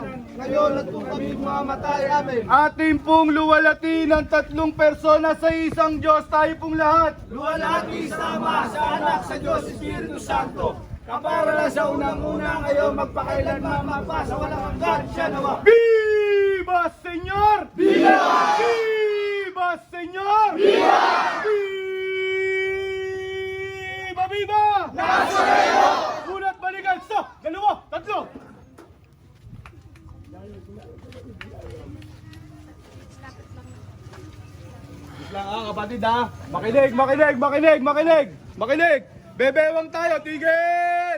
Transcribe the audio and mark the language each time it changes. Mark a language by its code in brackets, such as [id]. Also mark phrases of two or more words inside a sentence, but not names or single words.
[tl] Ngayon at kung kaming mamatay, amen. Ating pong luwalhati ng tatlong persona sa isang Diyos, tayo pong lahat. Luwalhati sa Ama, sa Anak, sa Diyos, [es] Espiritu Santo. [tl] Kapara lang sa unang-una, ngayon magpakailanman, magpasa, walang hanggan, siya nawa. [es] Viva Señor! Viva! Viva Señor! Viva! Viva! Viva! Nazareno! [tl] Unat balikan sa dalawa, tatlo! Wait lang kapatid Makinig, makinig, makinig, makinig! Makinig! Bebewang tayo, tigil!